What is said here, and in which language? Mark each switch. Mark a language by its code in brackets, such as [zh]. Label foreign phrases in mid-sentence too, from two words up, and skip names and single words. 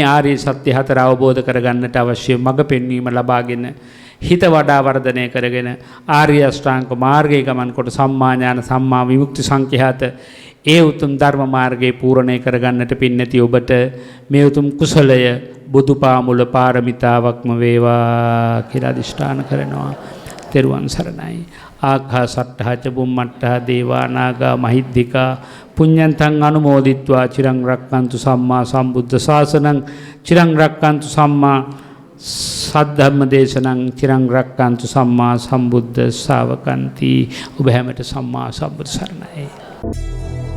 [si] ආර්ය සත්‍ය හතර අවබෝධ කරගන්නට අවශ්‍ය මඟ පෙන්වීම ලබාගෙන හිත වඩා වර්ධනය කරගෙන ආර්ය අෂ්ටාංග මාර්ගයේ ගමන් කොට [pi] සම්මා ඥාන සම්මා විමුක්ති [si] සංඛ්‍යාත ඒ උතුම් ධර්ම මාර්ගයේ පූර්ණේ කරගන්නට පින්නති ඔබට මේ උතුම් කුසලය බුදුපාමුල පාරමිතාවක්ම වේවා කියලා අදිෂ්ඨාන කරනවා. තෙරුවන් සරණයි. [pi] ආකාසට්ඨා ච බුම්මට්ඨා දේවා නාග මහිද්దికා පුඤ්ඤන්තං අනුමෝදිත්වා චිරං රක්칸තු සම්මා සම්බුද්ධ ශාසනං චිරං රක්칸තු සම්මා සද්ධම්ම දේශනං චිරං රක්칸තු සම්මා සම්බුද්ධ ශාවකන්ති. [si] ඔබ හැමට සම්මා සම්බුද්ධ සරණයි.